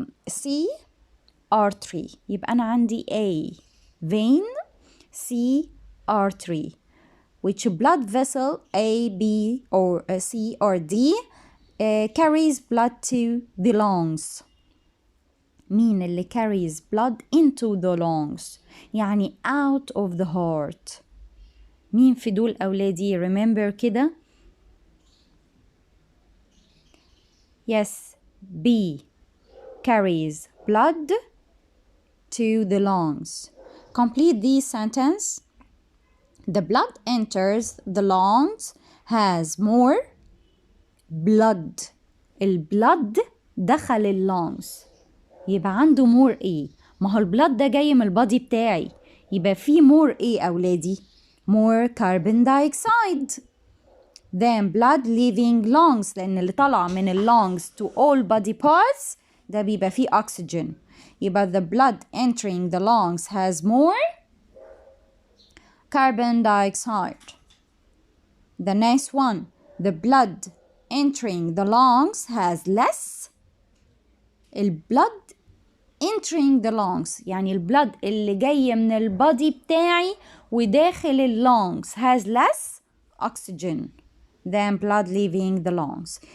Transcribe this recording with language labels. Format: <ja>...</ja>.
<en>C artery.</en> <ar>يبقى أنا عندي</ar> <en>A vein, C artery. Which blood vessel A, B or C or D carries blood to the lungs.</en> <ar>مين اللي</ar> <en>carries blood into the lungs يعني out of the heart.</en> <ar>مين في دول أولادي؟ remember كده.</ar> <en>Yes, B carries blood to the lungs. Complete this sentence. The blood enters the lungs has more blood.</en> <ar>البلد دخل اللونجز يبقى عنده more ايه؟ ما هو البلد ده جاي من البادي بتاعي يبقى فيه more ايه أولادي؟</ar> <en>more carbon dioxide than blood leaving lungs لأن اللي طلع من اللونجز to all body parts</en> <ar>ده بيبقى فيه oxygen.</ar> <en>يبقى the blood entering the lungs has more carbon dioxide. The next one, the blood entering the lungs has less.</en> <ar>البلد</ar> <en>entering the lungs</en> <ar>يعني البلد اللي جاي من البادي بتاعي وداخل اللونجز</ar> <en>has less oxygen than blood leaving the lungs.</en>